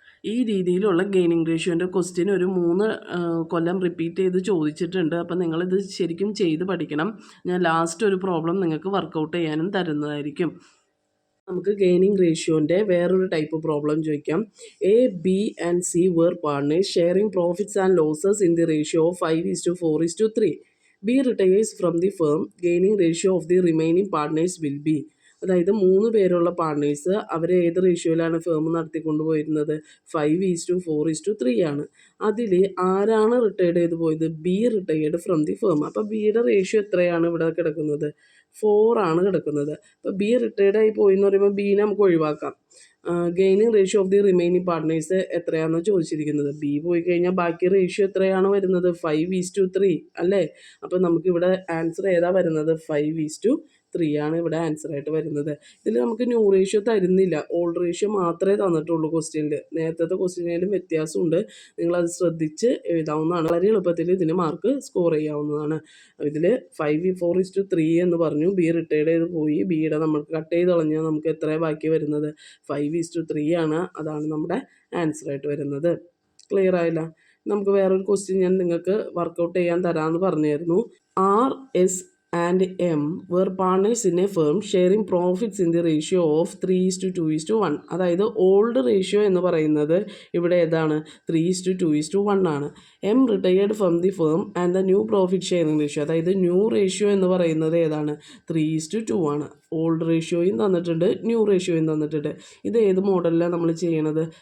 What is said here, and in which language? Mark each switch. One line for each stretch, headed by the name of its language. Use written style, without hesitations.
Malayalam: ഈ രീതിയിലുള്ള gaining റേഷ്യോൻ്റെ question ഒരു 3 കൊല്ലം റിപ്പീറ്റ് ചെയ്ത് ചോദിച്ചിട്ടുണ്ട്. അപ്പം നിങ്ങളിത് ശരിക്കും ചെയ്ത് പഠിക്കണം. ഞാൻ ലാസ്റ്റ് ഒരു പ്രോബ്ലം നിങ്ങൾക്ക് വർക്കൗട്ട് ചെയ്യാനും തരുന്നതായിരിക്കും. നമുക്ക് ഗെയിനിങ് റേഷ്യോൻ്റെ വേറൊരു ടൈപ്പ് പ്രോബ്ലം ചോദിക്കാം.
English: A, B and C were partners sharing profits and losses in the ratio of 5:4:3. B retires from the firm. Gaining ratio of the remaining partners will be.
Malayalam: അതായത് 3 പേരുള്ള partners അവർ ഏത് റേഷ്യോയിലാണ് firm നടത്തിക്കൊണ്ട് പോയിരുന്നത്? 5:4:3 ആണ്. അതിൽ ആരാണ് retired ചെയ്ത് പോയത്?
English: B retired from the firm.
Malayalam: അപ്പോൾ ബിയുടെ റേഷ്യോ എത്രയാണ് ഇവിടെ കിടക്കുന്നത്? 4 ആണ് കിടക്കുന്നത്. അപ്പോൾ ബി റിട്ടയർഡ് ആയി പോയി എന്ന് പറയുമ്പോൾ ബീനെ നമുക്ക് ഒഴിവാക്കാം.
English: gaining ratio of the remaining partners
Malayalam: എത്രയാണെന്ന് ചോദിച്ചിരിക്കുന്നത്. ബി പോയി കഴിഞ്ഞാൽ ബാക്കി റേഷ്യോ എത്രയാണ് വരുന്നത്? 5:3 അല്ലേ? അപ്പോൾ നമുക്കിവിടെ ആൻസർ ഏതാ വരുന്നത്? 5:3 ആണ് ഇവിടെ ആൻസർ ആയിട്ട് വരുന്നത്. ഇതിൽ നമുക്ക് ന്യൂ റേഷ്യോ തരുന്നില്ല, ഓൾഡ് റേഷ്യോ മാത്രമേ തന്നിട്ടുള്ളൂ ക്വസ്റ്റ്യനിൽ. നേരത്തെ ക്വസ്റ്റ്യനിലും വ്യത്യാസമുണ്ട്, നിങ്ങളത് ശ്രദ്ധിച്ച് എഴുതാവുന്നതാണ്. വളരെ എളുപ്പത്തിൽ ഇതിന് മാർക്ക് സ്കോർ ചെയ്യാവുന്നതാണ്. ഇതിൽ 4:3 എന്ന് പറഞ്ഞു. ബി റിട്ടയർഡ് ചെയ്ത് പോയി, ബിയുടെ നമുക്ക് കട്ട് ചെയ്ത് കളഞ്ഞാൽ നമുക്ക് എത്ര ബാക്കി വരുന്നത്? 5:3 ആണ്. അതാണ് നമ്മുടെ ആൻസർ ആയിട്ട് വരുന്നത്. ക്ലിയർ ആയില്ല? നമുക്ക് വേറൊരു ക്വസ്റ്റ്യൻ ഞാൻ നിങ്ങൾക്ക് വർക്കൗട്ട് ചെയ്യാൻ തരാമെന്ന് പറഞ്ഞായിരുന്നു.
English: R, S and M were partners in a firm sharing profits in the ratio of 3:2:1.
Malayalam: അതായത് ഓൾഡ് റേഷ്യോ എന്ന് പറയുന്നത് ഇവിടെ ഏതാണ്?
English: 3:2:1 ആണ്. M retired from the firm and the new profit sharing ratio,
Malayalam: അതായത് ന്യൂ റേഷ്യോ എന്ന് പറയുന്നത് ഏതാണ്? 3:2 ആണ്. ഓൾഡ് റേഷ്യോയും തന്നിട്ടുണ്ട്, ന്യൂ റേഷ്യോയും തന്നിട്ടുണ്ട്. ഇത് ഏത് മോഡലിലാണ് നമ്മൾ ചെയ്യണത്?